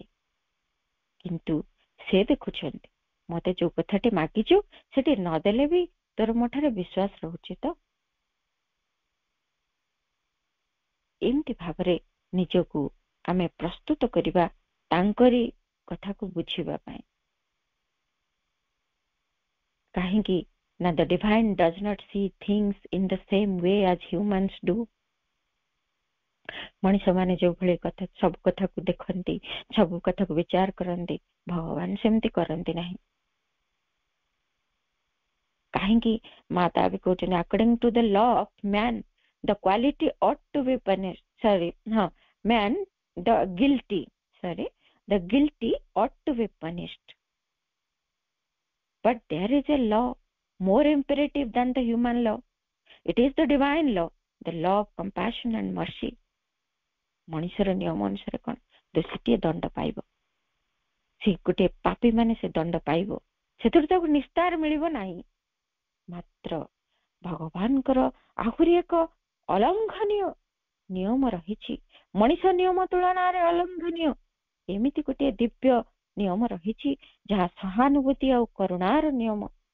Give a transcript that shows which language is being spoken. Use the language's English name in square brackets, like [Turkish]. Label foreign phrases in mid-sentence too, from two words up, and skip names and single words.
[Odia] କିନ୍ତୁ ସେ ଦେଖୁଛନ୍ତି ମତେ ଯୋଉ କଥାଟି ମାଗିଛୁ ସେଠି ନଦେଲେ ବି ତୋର ମୋ ଠାରେ ବିଶ୍ୱାସ ରହୁଛି ତ। ଏମିତି ଭାବରେ ନିଜକୁ ଆମେ ପ୍ରସ୍ତୁତ କରିବା ତାଙ୍କରି କଥାକୁ ବୁଝିବା ପାଇଁ। କାହିଁକି ନା [English] the divine does not see things in the same way as humans do. [Odia] ମଣିଷ ମାନେ ଯୋଉଭଳି କଥା ସବୁ କଥାକୁ ଦେଖନ୍ତି, ସବୁ କଥାକୁ ବିଚାର କରନ୍ତି, ଭଗବାନ ସେମିତି କରନ୍ତି ନାହିଁ। କାହିଁକି ମାତା ବି କହୁଛନ୍ତି [English] according to the law of man the quality ought to be punish, sorry ହଁ man the guilty, sorry, the guilty ought to be punished, but there is a law more imperative than the human law. It is the divine law, the law of compassion and mercy. [Odia] ମଣିଷର ନିୟମ ଅନୁସାରେ କଣ, ଦୋଷୀଟିଏ ଦଣ୍ଡ ପାଇବ, ସେ ଗୋଟେ ପାପୀ ମାନେ ସେ ଦଣ୍ଡ ପାଇବ, ସେଥିରୁ ତାକୁ ନିସ୍ତାର ମିଳିବ ନାହିଁ। ମାତ୍ର ଭଗବାନଙ୍କର ଆହୁରି ଏକ ଅଲଙ୍ଘନୀୟ ନିୟମ ରହିଛି, ମଣିଷ ନିୟମ ତୁଳନାରେ ଅଲଙ୍ଘନୀୟ ଏମିତି ଗୋଟିଏ ଦିବ୍ୟ ନିୟମ ରହିଛି ଯାହା ସହାନୁଭୂତି ଆଉ କରୁଣାର ନିୟମ।